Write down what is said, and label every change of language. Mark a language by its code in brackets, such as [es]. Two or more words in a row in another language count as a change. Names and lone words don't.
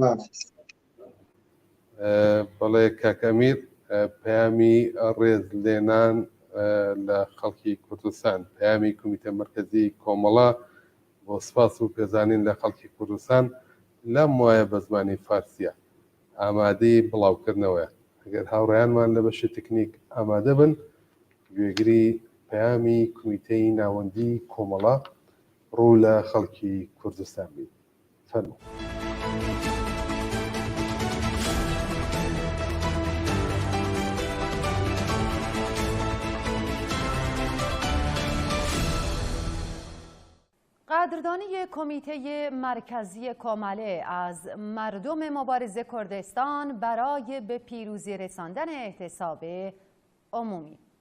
[ckb] بەڵێ کاکەمیر پەیامی ڕێز لێنان لە خەڵکی کوردستان پەیامی کۆمیتە مەرکەزی کۆمەڵە بۆ سپاس و پێزانین لە خەڵکی کوردستان لەم وایە بە زمانی فارسیە ئامادەی بڵاوکردنەوەیە ئەگەر هاوڕێیانمان لە بەشی تکنیک ئامادە بن گوێگری پەیامی کۆمیتەی ناوەندی کۆمەڵە ڕوو لە خەڵکی کوردستان بین بفرمایید. [fa] قدردانی کمیته مرکزی کامله از مردم مبارزه کردستان برای به پیروزی رساندن اعتصاب عمومی.